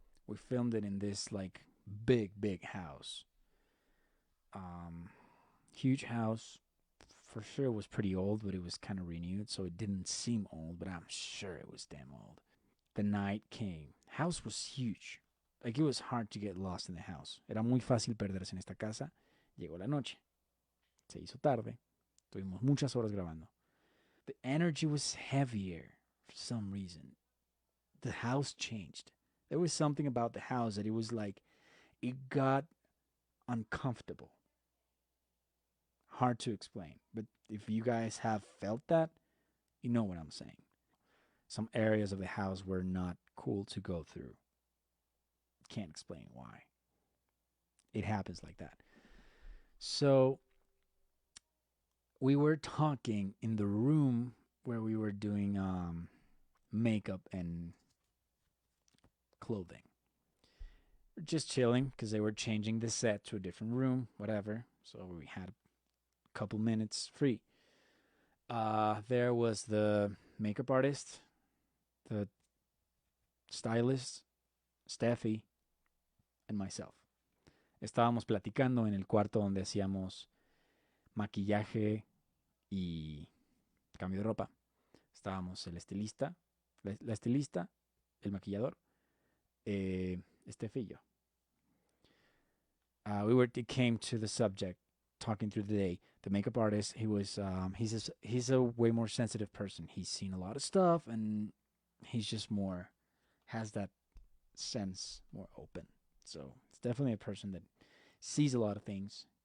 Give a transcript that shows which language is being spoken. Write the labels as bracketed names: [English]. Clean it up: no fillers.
[English] We filmed it in this like big house. Huge house. For sure it was pretty old, but it was kind of renewed, so it didn't seem old, but I'm sure it was damn old. The night came. House was huge. Like, it was hard to get lost in the house. [Spanish] Era muy fácil perderse en esta casa. Llegó la noche. Se hizo tarde. Tuvimos muchas horas grabando. [English] The energy was heavier for some reason. The house changed. There was something about the house that it was like, it got uncomfortable. Hard to explain. But if you guys have felt that, you know what I'm saying. Some areas of the house were not cool to go through. Can't explain why. It happens like that. So we were talking in the room where we were doing makeup and clothing. We're just chilling because they were changing the set to a different room, whatever. So we had a couple minutes free. There was the makeup artist, the stylist, Steffi, and myself. [Spanish] Estábamos platicando en el cuarto donde hacíamos maquillaje y cambio de ropa. Estábamos el estilista, la estilista, el maquillador, Steffi y yo. [English] It came to the subject, talking through the day. The makeup artist, he's a way more sensitive person. He's seen a lot of stuff, and he's just has that sense more open. So it's definitely a person that sees a lot of things.